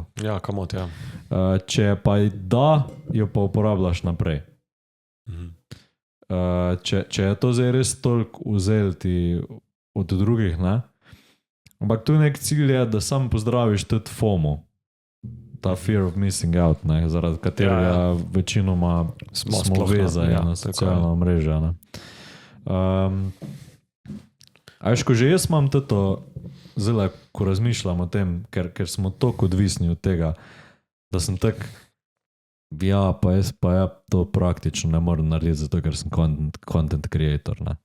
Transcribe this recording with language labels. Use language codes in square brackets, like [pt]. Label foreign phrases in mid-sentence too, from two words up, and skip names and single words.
[sl] Ja, kamot, ja. Če pa da, jo pa uporabljaš naprej. Če je to zdaj res toliko vzeti od drugih, ne? Ampak tu nek cilj je, da sam pozdraviš tudi FOMO. [en] Ta fear of missing out, [sl] ne? Zaradi katerega večinoma smo vezani na socialna omrežja, ne? A veš, ko že jaz imam to zelo, ko razmišljam o tem, ker smo toliko odvisni od tega, da sem tak, pa jaz to praktično ne morem narediti, zato ker sem [en] content creator, [sl] ne.